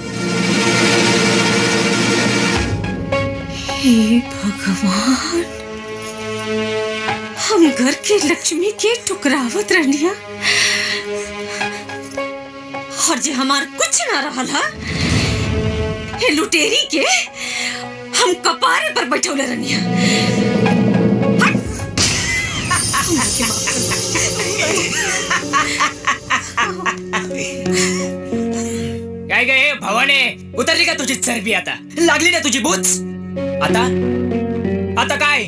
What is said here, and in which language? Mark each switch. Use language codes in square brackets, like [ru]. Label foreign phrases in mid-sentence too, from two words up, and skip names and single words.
[bho] हे भगवान, हम घर के लक्ष्मी के टुकरावत रहनिया और जे हमार कुछ ना रहल हा, हे लुटेरी के हम कपारे पर बैठौले रहनिया। [mr] काय गए भवाने, उतरली का तुझी चरबी? आता लागली ना तुझी बूच? आता आता काय?